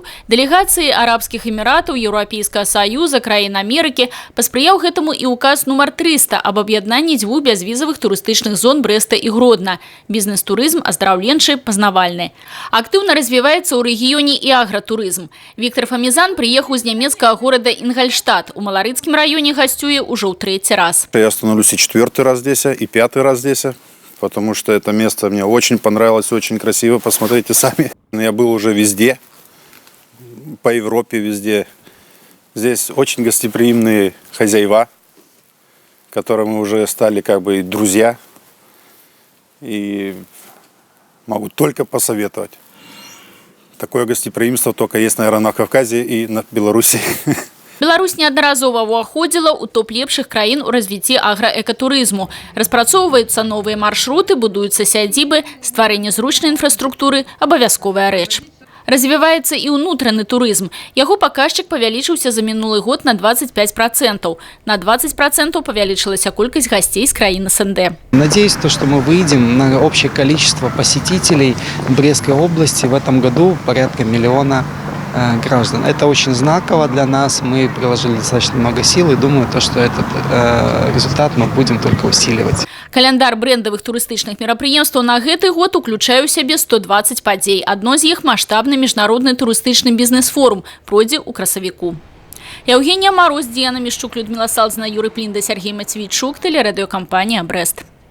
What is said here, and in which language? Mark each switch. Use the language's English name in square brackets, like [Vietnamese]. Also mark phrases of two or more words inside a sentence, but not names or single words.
[Belarusian] Дэлегацыі Арабскіх Эміратаў, Еўрапейскага Саюза, краін Амерыкі паспрыяў гэтаму і указ нумар 300 аб аб'яднанні дзвюх бязвізавых турыстычных зон Брэста і Гродна. Бізнес-турызм, аздараўленчы, пазнавальны. Актыўна развіваецца ў рэгіёне і агратурызм. Віктор Фамізан прыехаў з нямецкага горада Інгальштадт. У Маларыцкім раёне гасцюе ўжо ў 3-й раз. [Russian] Я становлюсь и 4-й раз здесь, и 5-й раз здесь, потому что это место мне очень понравилось, очень красиво. Посмотрите сами. Я был уже везде, по Европе везде. Здесь очень гостеприимные хозяева, которым мы уже стали как бы друзья. И могу только посоветовать. Такое гостеприимство только есть, наверное, на Кавказе и на Беларуси. [Belarusian] Беларусь неаднаразова ўваходзіла ў топ лепшых краін у развіцці аграэкатурызму. Распрацоўваюцца новыя маршруты, будуюцца сядзібы, стварэнне зручнай інфраструктуры – абавязковая рэч. Развіваецца і ўнутраны турызм. Яго паказчык павялічыўся за мінулы год на 25%. На 20% павялічылася колькасць гасцей з краін СНД. [Russian] Надеюсь, что мы выйдем на общее количество посетителей Брестской области в этом году порядка 1 миллиона граждан. Это очень знаково для нас. Мы приложили достаточно много сил и думаю, что этот результат мы будем только усиливать. [Belarusian] Календар брэндавых турыстычных мерапрыемстваў на гэты год уключае ў сябе 120 падзей. Адно з іх маштабны міжнародны турыстычны бізнес-форум пройдзе ў красавіку. [Russian] Евгения Мороз, Диана Мишчук, Людмила Салзна, Юрий Плинда, Сергей Матвейчук, телерадиокомпания «Брест».